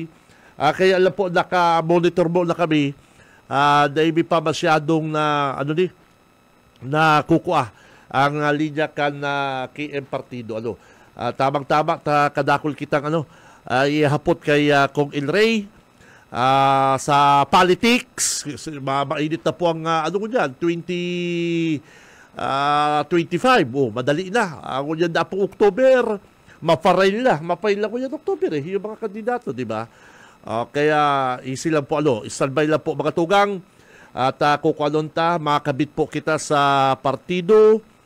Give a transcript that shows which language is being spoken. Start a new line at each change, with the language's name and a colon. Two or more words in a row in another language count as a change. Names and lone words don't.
Filipino: Kaya alam po, naka-monitor mo na kami. Na hindi pa masyadong na kukuha ang linya kan na KM Partido.
Bikol: Tamang-tama, kadakol kitang ihapot kay Kong El Rey sa politics.
Filipino: Mainit na po ang 2025. Madali na. Ang yan na po October.
Bikol: Mapail na ko yan October yung mga kandidato, di ba? Kaya easy lang po standby lang po mga tugang at kukuanon ta, makakabit po kita sa partido.